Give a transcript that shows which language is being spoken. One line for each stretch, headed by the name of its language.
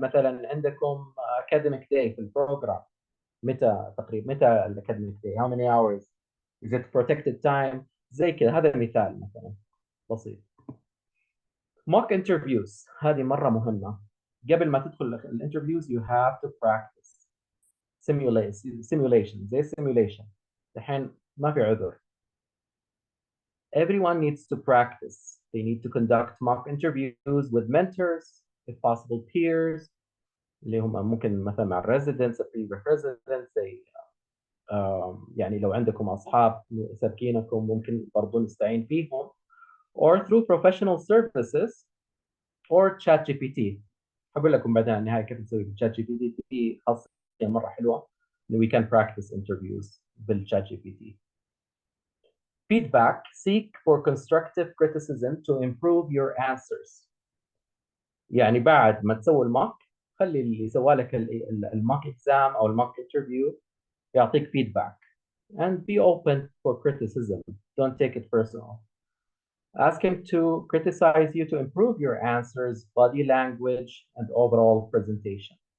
Arabic: مثلا عندكم academic day في البروجرام. متى تقريبا متى الاكاديميك
English: day؟ how many hours is it protected time؟
Arabic: زي كذا. هذا مثال مثلا بسيط. mock interviews هذه مرة مهمة. قبل ما تدخل الانترفيوز
English: you have to practice simulation
Arabic: زي simulation. الحين ما في عذر. Everyone needs to practice. They need to conduct mock interviews with mentors, if possible peers, اللي هم ممكن مثلا مع residents, previous residents, زي يعني لو عندكم أصحاب سابقينكم ممكن برضو نستعين فيهم, or through professional services or ChatGPT. هقول لكم بعدين النهاية كيف نسوي ChatGPT. في خاصية مرة حلوة إنه
English: we can practice interviews
Arabic: بالChatGPT.
English: Feedback. Seek for constructive criticism to improve your answers.
Arabic: يعني بعد ما تسوي الموك خلي اللي سوى لك الموك اكزام او الموك انترفيو يعطيك feedback
English: and be open for criticism. Don't take it personal. Ask him to criticize you to improve your answers, body language, and overall presentation.